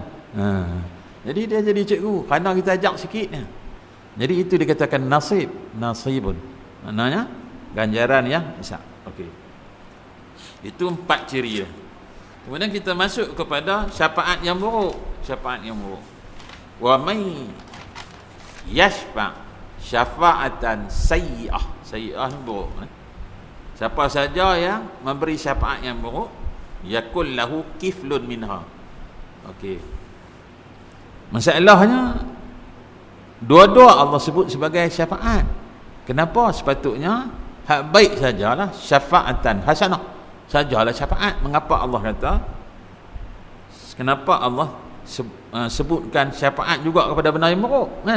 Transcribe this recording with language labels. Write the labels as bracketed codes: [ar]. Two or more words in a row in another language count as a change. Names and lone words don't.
[ms] Jadi dia jadi cikgu kerana kita ajak sikit ni. Jadi itu dikatakan nasibun. Maknanya ganjaran yang besar. Okey. Itu 4 ciri dia. Kemudian kita masuk kepada syafaat yang buruk. [ar] ومن يشفع شفاعة سيئة. [ms] Sayyi'ah buruk. Siapa saja yang memberi syafaat yang buruk, [ar] يكن له كفل منها. [ms] Okey. Masalahnya dua-dua Allah sebut sebagai syafaat. Kenapa? Sepatutnya hak baik sajalah [ar] شفاعة حسنة. [ms] Sajalah syafaat. Mengapa Allah kata? Kenapa Allah sebutkan syafaat juga kepada benda yang buruk kan?